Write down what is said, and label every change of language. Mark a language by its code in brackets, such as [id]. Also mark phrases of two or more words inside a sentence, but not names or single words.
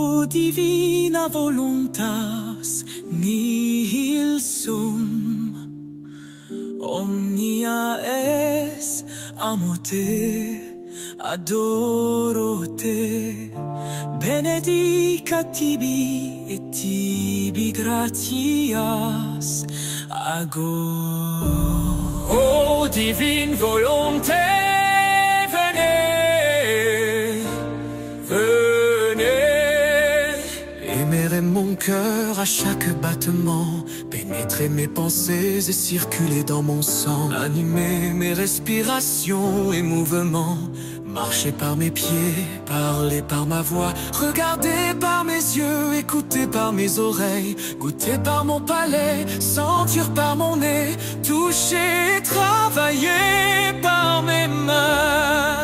[la] divina voluntas nihil sum, omnia es amo te, adoro te, benedicat tibi et tibi gratias ago. [fr] Ô divine volonté, venez, venez. Aimer mon cœur à chaque battement, pénétrer mes pensées et circuler dans mon sang, animer mes respirations et mouvements, marcher par mes pieds, parler par ma voix, regarder par mes yeux, écouter par mes oreilles, goûter par mon palais, sentir par mon nez, toucher et travailler par mes mains.